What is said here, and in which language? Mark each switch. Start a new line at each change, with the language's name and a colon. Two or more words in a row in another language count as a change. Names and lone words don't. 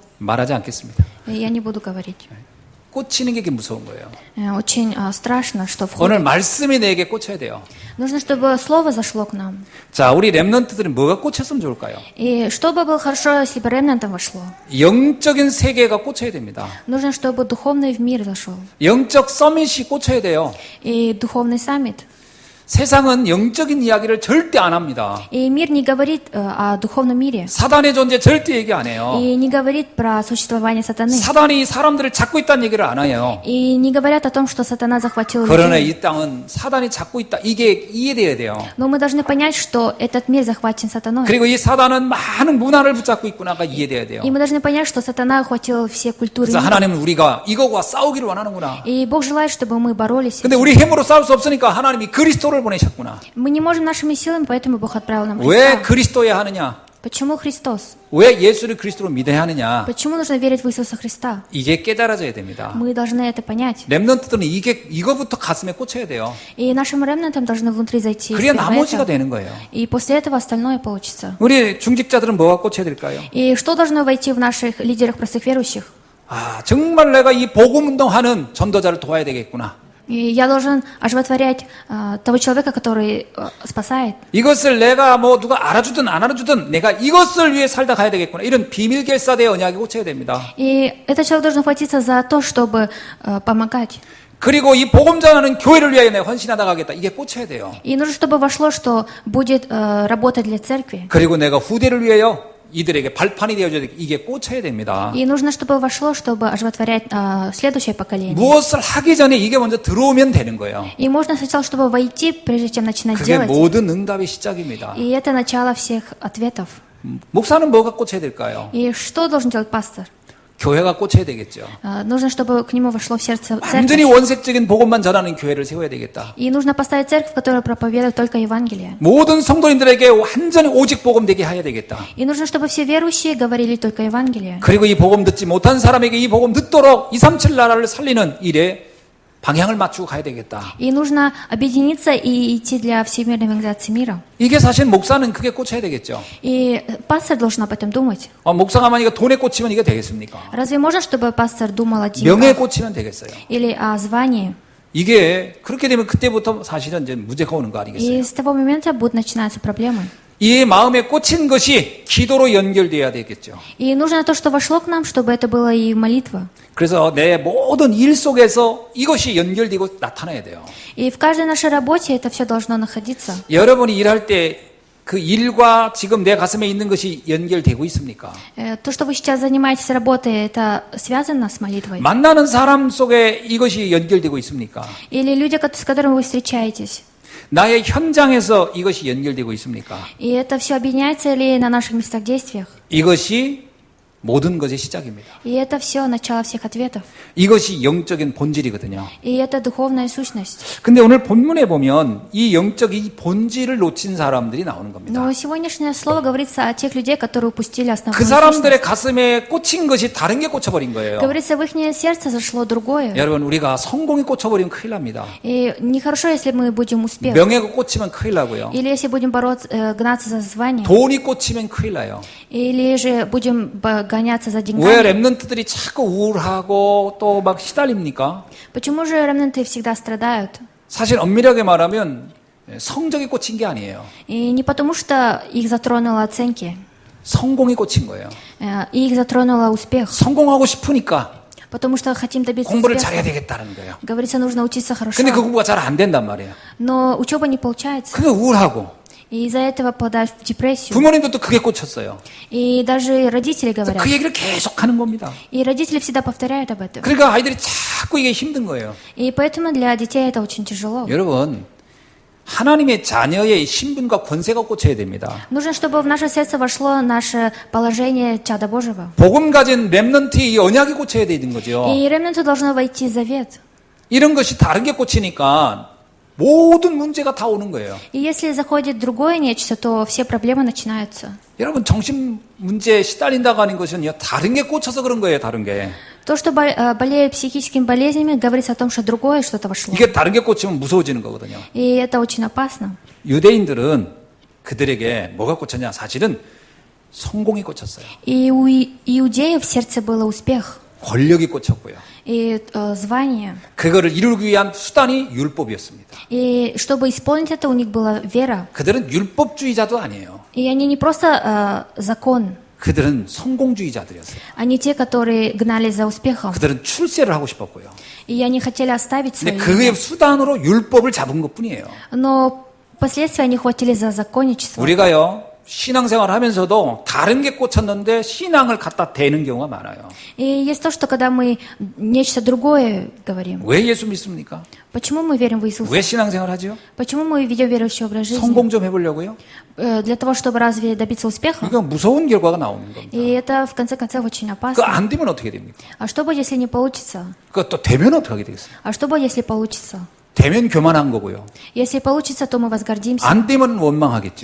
Korean: 말하지 않겠습니다.
Russian: Я не буду говорить.
Korean: 꽂히는 게 무서운 거예요.
Russian: Очень страшно, что входит.
Korean: 오늘 말씀이 내게 꽂혀야 돼요.
Russian: Нужно, чтобы слово зашло к нам.
Korean: 자, 우리 렘넌트들은 뭐가 꽂혔으면 좋을까요?
Russian: И чтобы было хорошо, если бы ремнантом вошло.
Korean: 영적인 세계가 꽂혀야 됩니다.
Russian: Нужно, чтобы духовный в мир зашел.
Korean: 영적 서밋이 꽂혀야 돼요.
Russian: И духовный саммит.
Korean: 세상은 영적인 이야기를 절대 안 합니다.
Russian: И мир не говорит о духовном мире.
Korean: 사단의 존재 절대 얘기 안 해요.
Russian: И не говорит про существование сатаны.
Korean: 사단이 사람들을 잡고 있다는 얘기를 안 해요.
Russian: И не говорят о том, что сатана захватил
Korean: 그러나
Russian: людей.
Korean: 이 땅은 사단이 잡고 있다. 이게 이해돼야 돼요.
Russian: Но мы должны понять, что этот мир захвачен сатаной.
Korean: 그리고 이 사단은 많은 문화를 붙잡고 있구나가 이해돼야 돼요.
Russian: И мы должны понять, что сатана охватил все культуры
Korean: 그래서
Russian: мира.
Korean: 하나님은 우리가 이거와 싸우기를 원하는구나.
Russian: И Бог желает, чтобы мы боролись.
Korean: 근데 우리 힘으로 싸울 수 없으니까 하나님이 그리스도를 보내셨구나.
Russian: Мы не можем нашими силами, поэтому Бог отправил нам
Korean: 왜
Russian: Христа.
Korean: 그리스도야 하느냐?
Russian: Почему Христос?
Korean: 왜 예수를 그리스도로 믿어야 하느냐?
Russian: Почему нужно верить в Иисуса Христа?
Korean: 이게 깨달아져야 됩니다.
Russian: Мы должны это понять.
Korean: 렘넌트들은 이거부터 가슴에 꽂혀야 돼요.
Russian: И нашим ремнантам должны внутри зайти.
Korean: 그래야
Russian: сперва
Korean: 나머지가
Russian: это.
Korean: 되는 거예요.
Russian: И после этого остальное получится.
Korean: 우리 중직자들은 뭐가 꽂혀야 될까요?
Russian: И что должно войти в наших лидерах простых верующих?
Korean: 정말 내가 이 복음 운동하는 전도자를 도와야 되겠구나.
Russian: И я должен оживотворять того человека, который спасает.
Korean: 이것을 내가 뭐 누가 알아주든 안 알아주든 내가 이것을 위해 살다 가야 되겠구나. 이런 비밀 결사대의 언약이 꽂혀야 됩니다.
Russian: И этот человек должен хватиться за то, чтобы помогать.
Korean: 그리고 이 복음 전하는 교회를 위하여 내가 헌신하다 가겠다. 이게 꽂혀야 돼요.
Russian: И нужно, чтобы вошло, что будет работать для церкви.
Korean: 그리고 내가 후대를 위하여 이들에게 발판이 되어줘야 돼. 이게 꽂혀야 됩니다.
Russian: И нужно, чтобы вошло, чтобы оживотворять следующее поколение.
Korean: 무엇을 하기 전에 이게 먼저 들어오면 되는 거예요.
Russian: И можно сначала, чтобы войти, прежде чем начинать
Korean: 그게
Russian: делать.
Korean: 모든 응답의 시작입니다.
Russian: И это начало всех ответов.
Korean: 목사는 뭐가 꽂혀야 될까요?
Russian: И что должен делать пастор?
Korean: 교회가 꽂혀야 되겠죠.
Russian: Нужно, чтобы к нему вошло в сердце
Korean: 완전히
Russian: церковь.
Korean: 원색적인 복음만 전하는 교회를 세워야 되겠다.
Russian: И нужно поставить церковь, которая проповедует только Евангелие.
Korean: 모든 성도인들에게 완전히 오직 복음 되게 해야 되겠다.
Russian: И нужно, чтобы все верующие говорили только Евангелие.
Korean: 그리고 이 복음 듣지 못한 사람에게 이 복음 듣도록 237 나라를 살리는 일에 방향을 맞추고 가야 되겠다.
Russian: И нужно объединиться и идти для всемирной евангелизации мира.
Korean: 이게 사실 목사는 그게 꽂혀야 되겠죠.
Russian: И пастор должен об этом думать.
Korean: 목사가 만약에 돈에 꽂히면 이게 되겠습니까?
Russian: Разве можно, чтобы пастор думал о
Korean: 명예에
Russian: деньгах
Korean: 꽂히면 되겠어요.
Russian: или о звании?
Korean: 이게 그렇게 되면 그때부터 사실은 이제 문제가 오는 거
Russian: И
Korean: 아니겠어요?
Russian: с того момента будут начинаться проблемы.
Korean: 이 마음에 꽂힌 것이 기도로 연결돼야 되겠죠.
Russian: И нужно то, что вошло к нам, чтобы это было и молитва.
Korean: 그래서 내 모든 일 속에서 이것이 연결되고 나타나야 돼요.
Russian: И в каждой нашей работе это все должно находиться.
Korean: 여러분이 일할 때 그 일과 지금 내 가슴에 있는 것이 연결되고 있습니까?
Russian: То, что вы сейчас занимаетесь работой, это связано с молитвой?
Korean: 만나는 사람 속에 이것이 연결되고 있습니까?
Russian: Или люди, с которыми вы встречаетесь?
Korean: 나의 현장에서 이것이 연결되고 있습니까?
Russian: И это все объединяется ли на наших местах действиях?
Korean: 이것이 모든 것의 시작입니다.
Russian: И это все начало всех ответов.
Korean: 이것이 영적인 본질이거든요.
Russian: И это духовная сущность.
Korean: 근데 오늘 본문에 보면 이 영적인 본질을 놓친 사람들이 나오는 겁니다.
Russian: Но сегодняшнее слово говорится о тех людей, которые упустили
Korean: 그
Russian: основную
Korean: 사람들의
Russian: сущность.
Korean: 가슴에 꽂힌 것이 다른 게 꽂혀버린 거예요.
Russian: Говорится, в их сердце зашло другое.
Korean: 여러분 우리가 성공에 꽂혀버리면 큰일 납니다.
Russian: И нехорошо, если мы будем успех.
Korean: 명예가 꽂히면 큰일 나고요.
Russian: Или если будем гнаться за звание.
Korean: 돈이 꽂히면 큰일 나요.
Russian: Или же будем гоняться за
Korean: 왜
Russian: деньгами.
Korean: 랩런트들이 자꾸 우울하고 또 막 시달립니까?
Russian: Почему же ремнанты всегда страдают?
Korean: 사실 엄밀하게 말하면 성적이 꽂힌 게 아니에요.
Russian: И не потому, что их затронуло оценки,
Korean: 성공이 꽂힌 거예요.
Russian: и их затронуло успех.
Korean: 성공하고 싶으니까
Russian: Потому что хотим добиться
Korean: 공부를
Russian: успеха.
Korean: 잘해야 되겠다는 거예요.
Russian: Говорится, нужно учиться хорошо.
Korean: 근데 그 공부가 잘 안 된단 말이에요.
Russian: Но учеба не получается.
Korean: 그게 우울하고
Russian: И из-за этого попадают в депрессию.
Korean: 부모님도 또 그게 꽂혔어요.
Russian: И даже родители говорят.
Korean: 그 얘기를 계속 하는 겁니다.
Russian: И родители всегда повторяют об этом.
Korean: 그러니까 아이들이 자꾸 이게 힘든 거예요.
Russian: И поэтому для детей это очень тяжело.
Korean: 여러분 하나님의 자녀의 신분과 권세가 꽂혀야 됩니다.
Russian: Нужно, чтобы в наше сердце вошло наше положение чада Божьего.
Korean: 복음 가진 렘넌트의 이 언약이 꽂혀야 되는 거죠.
Russian: И ремнанту должно войти завет.
Korean: 이런 것이 다른 게 꽂히니까 모든 문제가 다 오는 거예요.
Russian: И если заходит другое нечто, то все проблемы начинаются.
Korean: 여러분 정신 문제에 시달린다고 하는 것은요 다른 게 꽂혀서 그런 거예요. 다른 게
Russian: То, что болеют психическими болезнями, говорится о том, что другое что-то вошло.
Korean: 이게 다른 게 꽂히면 무서워지는 거거든요.
Russian: И это очень опасно.
Korean: 유대인들은 그들에게 뭐가 꽂혔냐? 사실은 성공이 꽂혔어요.
Russian: И у иудеев в сердце было успех
Korean: 권력이 꽂혔고요.
Russian: и звание.
Korean: 그거를 이루기 위한 수단이 율법이었습니다.
Russian: И чтобы исполнить это, у них была вера.
Korean: 그들은 율법주의자도 아니에요.
Russian: И они не просто закон,
Korean: 그들은 성공주의자들이었어요.
Russian: они те, которые гнались за успехом.
Korean: 그들은 출세를 하고 싶었고요.
Russian: И они хотели оставить
Korean: 근데
Russian: свои
Korean: 그의
Russian: имя.
Korean: 수단으로 율법을 잡은 것뿐이에요.
Russian: Но впоследствии они хватили за законничество.
Korean: 우리가요 신앙생활 하면서도 다른 게 꽂혔는데 신앙을 갖다 대는 경우가 많아요.
Russian: И есть то, что когда мы нечто другое говорим.
Korean: 왜 예수 믿습니까?
Russian: Почему мы верим в Иисуса?
Korean: 왜 신앙생활 하죠?
Russian: Почему мы ведем верующий образ жизни?
Korean: 성공 좀 해보려고요?
Russian: Для того, чтобы разве добиться успеха?
Korean: 그러니까 무서운 결과가 나오는 겁니다.
Russian: И это, в конце концов, очень
Korean: 그거
Russian: опасно.
Korean: 안 되면 어떻게 됩니까?
Russian: А что будет, если не получится?
Korean: 그거 또 되면 어떻게 하게 되겠어요?
Russian: А что будет, если получится?
Korean: 되면 교만한 거고요.
Russian: Если получится, то мы возгордимся.
Korean: 안 되면 원망하겠죠.